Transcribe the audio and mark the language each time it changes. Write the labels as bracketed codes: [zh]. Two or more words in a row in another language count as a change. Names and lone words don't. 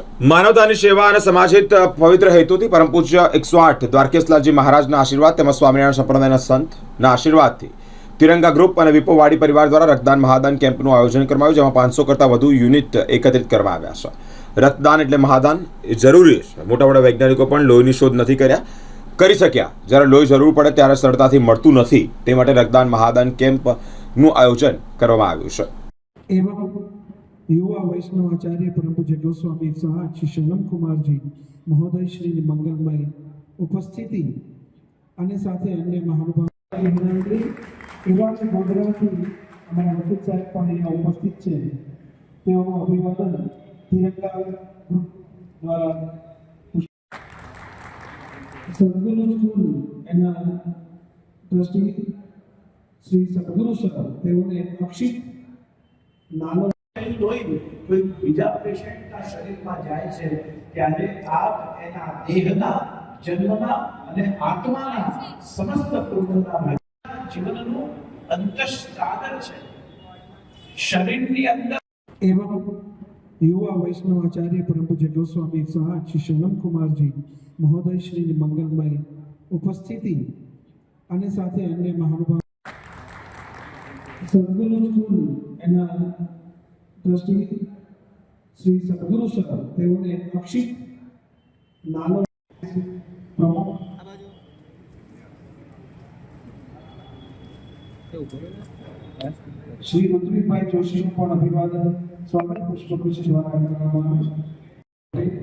[gu] માનવતાની સેવા અને સમાજહિત પવિત્ર હેતુથી પરમ પૂજ્ય 108 દ્વારકેશલાલજી મહારાજના આશીર્વાદ તેમજ સ્વામિનારાયણ સંપ્રદાયના સંતના આશીર્વાદથી તિરંગા ગ્રુપ અને વિપો વાડી પરિવાર દ્વારા રક્તદાન મહાદાન કેમ્પનું આયોજન કરવામાં આવ્યું, જેમાં 500 કરતાં વધુ યુનિટ એકત્રિત કરવામાં આવ્યા છે। રક્તદાન એટલે મહાદાન એ જરૂરી છે। મોટા મોટા વૈજ્ઞાનિકો પણ લોહીની શોધ નથી કરી શક્યા। જ્યારે લોહી જરૂર પડે ત્યારે સરળતાથી મળતું નથી, તે માટે રક્તદાન મહાદાન કેમ્પનું આયોજન કરવામાં આવ્યું છે। [hi] एवं युवा वैष्णवाचार्य परम पूज्य गोस्वामी 108 श्री शरणम कुमार जी महोदय श्री मंगलमय उपस्थिति [gu] અને સાથે અન્ય મહાનુભાવો વિનંતી યુવા ગોધરાથી અમારા વકીલ સાહેબ પણ અહીંયા ઉપસ્થિત છે। તેઓનું અભિવાદન તિરંગા ગ્રુપ દ્વારા સદગુરુ સ્કૂલ એના ટ્રસ્ટી શ્રી સદગુરુ સર તેઓને અક્ષિત નાનો લોહી કોઈ બીજા પેશન્ટના શરીરમાં જાય છે ત્યારે આપ એના દેહના જન્મના અને આત્માના સમસ્ત પૂર્ણતા જીવનનું અંતઃસાગર છે। શરીરની અંદર [hi] एवं युवा वैष्णवाचार्य परम पूज्य गोस्वामी 108 श्री शरणम कुमार जी महोदय श्री मंगलमय उपस्थिति [gu] અને સાથે અન્ય મહાનુભાવો સદગુરુ સ્કૂલ એના ટ્રસ્ટી શ્રી સદગુરુ સર તેઓને અક્ષિત નાનો પ્રમુખ શ્રી ઋત્વિકભાઈ જોશીનું પણ અભિવાદન સ્વામી પુષ્પગુચ્છ દ્વારા કરવામાં આવે છે।